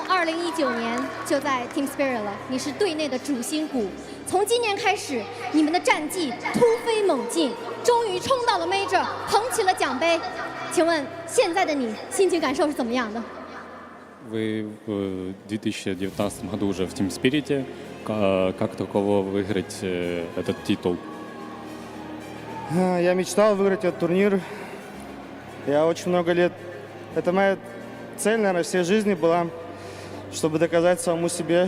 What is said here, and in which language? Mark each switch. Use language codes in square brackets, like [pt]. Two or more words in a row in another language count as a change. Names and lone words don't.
[zh] 2019 年就在 Team Spirit 了，你是队内的主心骨。从今年开始，你们的战绩突飞猛进，终于冲到了 Major， 捧起了奖杯。请问现在的你心情感受是怎么样的？ [ru] Вы в 2019 году уже в Team Spirit. Как таково выиграть этот титул? Я мечтал выиграть этот турнир. Я очень много лет... Это моя цель, наверное, всей жизни была, чтобы доказать самому себе.